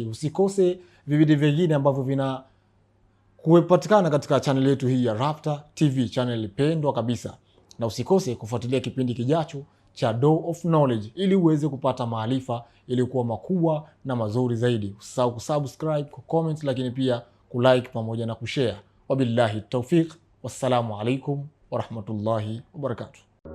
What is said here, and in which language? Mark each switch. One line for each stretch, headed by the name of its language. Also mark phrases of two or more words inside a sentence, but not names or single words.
Swahili: Usikose vipindi vingine ambavyo vina kupatikana katika channel yetu hii ya Rapta TV, channel pendwa kabisa, na usikose kufuatilia kipindi kijacho cha Door of Knowledge ili uweze kupata maarifa ili kuwa makubwa na mazuri zaidi. Usisahau kusubscribe, kucomment, lakini pia kulike pamoja na kushare.
Arabic: وبالله التوفيق والسلام عليكم ورحمة الله وبركاته.